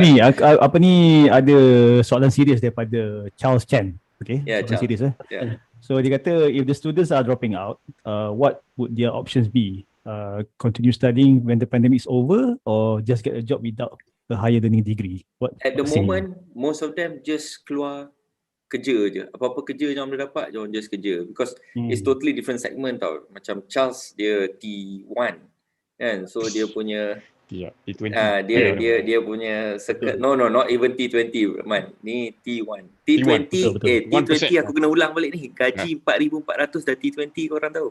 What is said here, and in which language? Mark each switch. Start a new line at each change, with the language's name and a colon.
Malay: Ni apa ni, ada soalan serius daripada Charles Chan. Okay, soalan serius So dia kata,
English: if the students are dropping out, what would their options be? Continue studying when the pandemic is over, or just get a job without a higher learning degree? At the moment, most of them just
Malay: keluar kerja je. Apa-apa kerja yang boleh dapat, jangan just kerja.
English: Because it's totally different segment
Malay: tau. Macam Charles, dia T1 kan. So dia punya
English: T20.
Malay: Dia punya
English: circuit. No, not even T20 man.
Malay: Ni T1. T20, T20 aku kena ulang balik ni. Gaji 4,400 dah T20, korang tahu.